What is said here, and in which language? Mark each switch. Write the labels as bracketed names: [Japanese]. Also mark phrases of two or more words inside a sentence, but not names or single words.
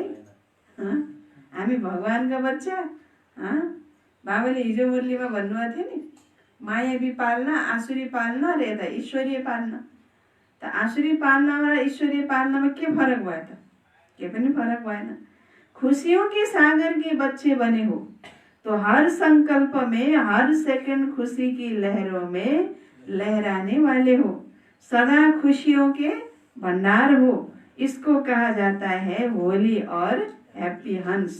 [Nepali] हामी भगवानको बच्चा, बाबाले हिजो मुरलीमा भन्नुभएको थियो नि, मायावी पाल्न आसुरी पाल्न र यता ईश्वरीय पाल्न। त आसुरी पाल्न र ईश्वरीय पाल्नमा के फरक भयो त, के पनि फरक भएन। [Hindi] खुशियों के सागर के बच्चे बने हो तो हर संकल्प में हर सेकंड खुशी की लहरों में लहराने वाले हो, सदा खुशियों के भंडार हो। इसको कहा जाता है होली और हैप्पी हंस।